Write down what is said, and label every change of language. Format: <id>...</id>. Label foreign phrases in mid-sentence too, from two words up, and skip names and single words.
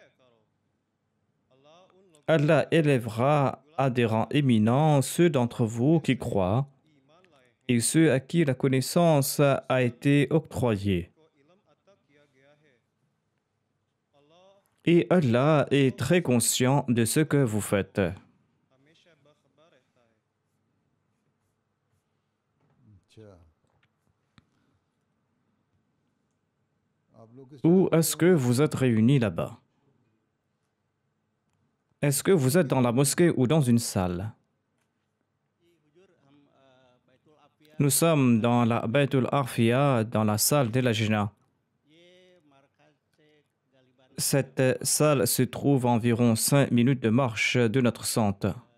<fr>Allah élèvera à des rangs éminents ceux d'entre vous qui croient et ceux à qui la connaissance a été octroyée. Et Allah est très conscient de ce que vous faites.</fr> <hi>अच्छा आप लोग किस</hi> <fr>Où est-ce que vous êtes réunis là-bas? Est-ce que vous êtes dans la mosquée ou dans une salle? Nous sommes dans la Baytul Arfiya, dans la salle de la Lajna. Cette salle se trouve à environ 5 minutes de marche de notre centre.</fr>